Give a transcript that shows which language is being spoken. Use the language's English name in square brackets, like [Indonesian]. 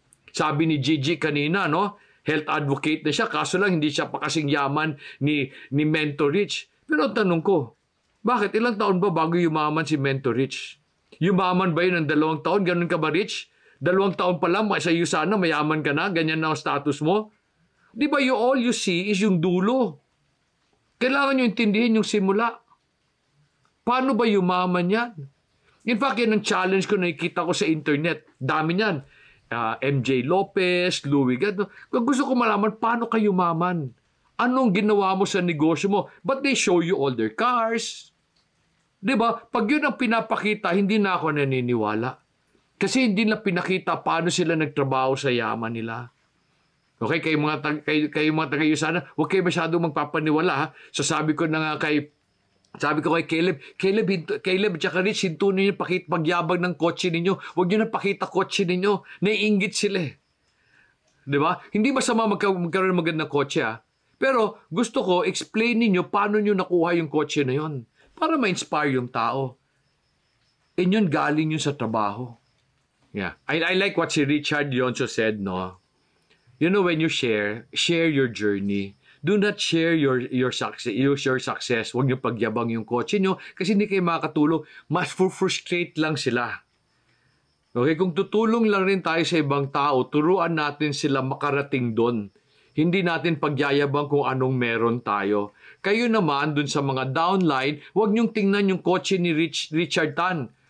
[Filipino] Sabi ni Gigi kanina, no? Health advocate na siya, kaso lang hindi siya pa kasing yaman ni Mentor Rich. Pero ang tanong ko, bakit ilang taon ba bago yumaman si Mentor Rich? Yumaman ba yun ng 2 taon? Ganun ka ba, Rich? 2 taon pa lang, sa iyo sana, mayaman ka na, ganyan na ang status mo. Di ba all you see is yung dulo? Kailangan nyo intindihin yung simula. Paano ba yumaman yan? In fact, yan ang challenge ko nakikita ko sa internet. Dami niyan. MJ Lopez, Louie Gado. Gusto ko malaman, paano kayo yumaman? Anong ginawa mo sa negosyo mo? [English] But they show you all their cars. [Filipino] Diba? Pag yun ang pinapakita, hindi na ako naniniwala. Kasi hindi na pinakita paano sila nagtrabaho sa yaman nila. Okay, kayo mga taga-Yusana, huwag kayo masyadong magpapaniwala. Ha? So sabi ko kay Caleb at saka Rich, hinto ninyo pagyabang ng kotse ninyo. Huwag nyo na pakita kotse ninyo. Naiinggit sila eh. Diba? Hindi masama magkaroon ng magandang kotse ha. Pero gusto ko, explain ninyo paano nyo nakuha yung kotse na yon para ma-inspire yung tao. And yun galing yun sa trabaho. Yeah. [English] I like what si Richard Yonso said, no? You know, when you share your journey. Do not share your success. [Filipino] Huwag niyo pagyabang yung kotse niyo kasi hindi kayo makakatulong. Mas frustrate lang sila. Okay, kung tutulong lang rin tayo sa ibang tao, turuan natin sila makarating doon. Hindi natin pagyayabang kung anong meron tayo. Kayo naman, dun sa mga downline, huwag niyong tingnan yung kotse ni Richard Tan.